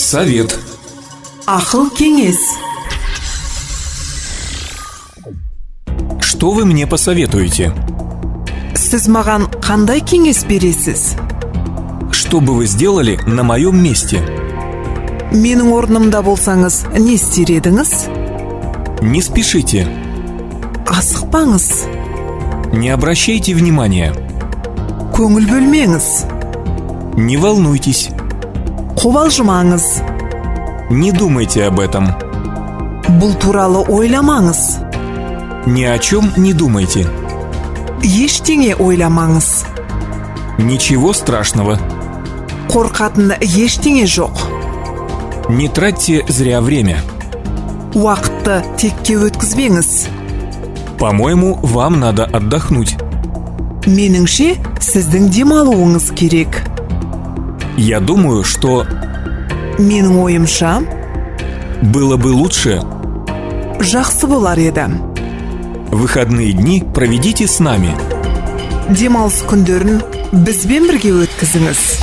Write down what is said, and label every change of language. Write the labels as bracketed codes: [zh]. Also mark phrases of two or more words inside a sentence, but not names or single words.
[ru] Совет. [kk] Ақыл кеңес. [ru] Что вы мне посоветуете? [kk] Сіз маған қандай кеңес бересіз? [ru] Что бы вы сделали на моем месте? [kk] Менің орнымда болсаңыз, не істер едіңіз? [ru] Не спешите. [kk] Асықпаңыз. [ru] Не обращайте внимания. [kk] Көңіл бөлмеңіз. [ru] Не волнуйтесь. [kk] Қобалжымаңыз. [ru] Не думайте об этом. [kk] Бұл туралы ойламаңыз. [ru] Ни о чем не думайте. [kk] Ештеңе ойламаңыз. [ru] Ничего страшного. [kk] Қорқатын ештеңе жоқ. [ru] Не тратьте зря время. [kk] Уақытты текке өткізбеңіз. [ru] По-моему, вам надо отдохнуть. [kk] Меніңше, сіздің демалуыңыз керек. [ru] Я думаю, что [kk] Менің ойымша, [ru] было бы лучше [kk] жақсы болар еді. [ru] выходные дни проведите с нами. [kk] Демалыс күндерін бізбен бірге өткізіңіз.